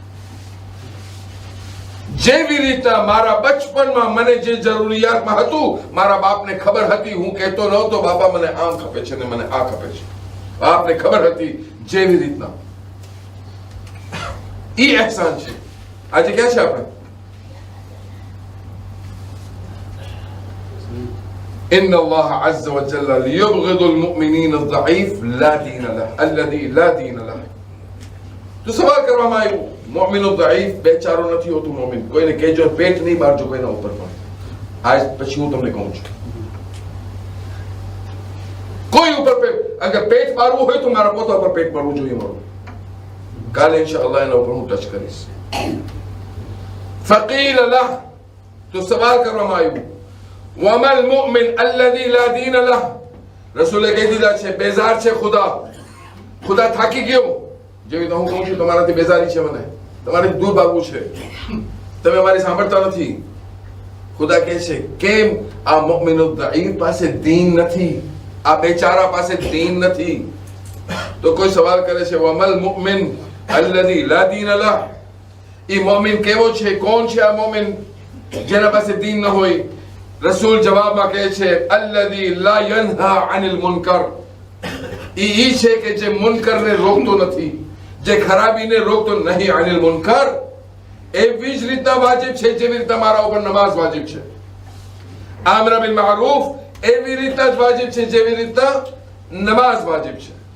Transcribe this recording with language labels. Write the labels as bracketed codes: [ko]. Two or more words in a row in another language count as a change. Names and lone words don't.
[gu] જેવી રીતના મારા બચપનમાં મને જે જરૂરિયાતમાં હતું મારા બાપને ખબર હતી, હું કહેતો નહોતો બાપા મને આમ ખપે છે ને મને આ ખપે છે, બાપને ખબર હતી. જેવી રીતના ઈ ihsan છે. આજે ક્યાં છે આપણે? [ar] إن الله عز وجل ليبغض المؤمنين الضعيف لا دين له الذي لا دين له. [gu] તો સવાલ કરવામાં આવ્યું મોમિન ضعيف બેચારો નથી હોતું મોમિન, કોઈને કહેજો પેટ નહીં મારજો કોઈના ઉપર પણ. આજ પછી હું તમને કહું છું કોઈ ઉપર અગર પેટ મારવું હોય તો મારા પોતા ઉપર પેટ મારવું જોઈએ મારું. કાલે ઇન્શાઅલ્લાહ એના ઉપર હું ટચ કરીશ. [ar] فقيل له [gu] તો સવાલ કરવામાં આવ્યું [ar] وما المؤمن الذي لا دين له. [gu] રસૂલે કહી દીધા છે બેઝાર છે ખુદા થાકી ગયો. જેવી તો હું કહું છું તમારાથી બેઝારી છે, મને તમારાથી દૂર ભાગવું છે, તમે મારી સાંભળતા નથી. ખુદા કહે છે કેમ આ [ar] مؤمن ضعيف [gu] પાસે દીન નથી, આ બેચારા પાસે દીન નથી. તો કોઈ સવાલ કરે છે [ar] وما المؤمن الذي لا دين له. [gu] ઈ મુઅમિન કેવો છે, કોણ છે આ મુઅમિન જેના પાસે દીન ન હોય? રસૂલ જવાબમાં કહે છે [ar] الذي لا ينهى عن المنكر. [gu] ઈ છે કે જે મુનકરને રોકતો નથી, જે ખરાબીને રોકતો નહીં. [ar] عن المنكر [gu] એવી જ રીતના વાજિબ છે જેવી રીતના મારા ઉપર નમાઝ વાજિબ છે. [ar] الأمر بالمعروف [gu] એવી રીતના જ વાજિબ છે જેવી રીતના નમાઝ વાજિબ છે.